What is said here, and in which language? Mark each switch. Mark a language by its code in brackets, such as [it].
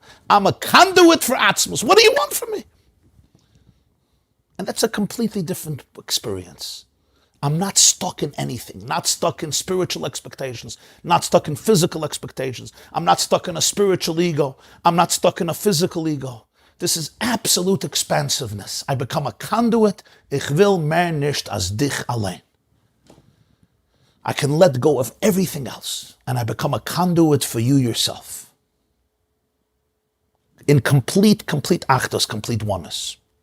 [en] I'm a conduit for Atzmos. What do you want from me? And that's a completely different experience. I'm not stuck in anything, not stuck in spiritual expectations, not stuck in physical expectations. I'm not stuck in a spiritual ego. I'm not stuck in a physical ego. This is absolute expansiveness. I become a conduit. [yi] Ich will mehr nicht als dich allein. [en] I can let go of everything else, and I become a conduit for you yourself. In complete achdus, complete oneness.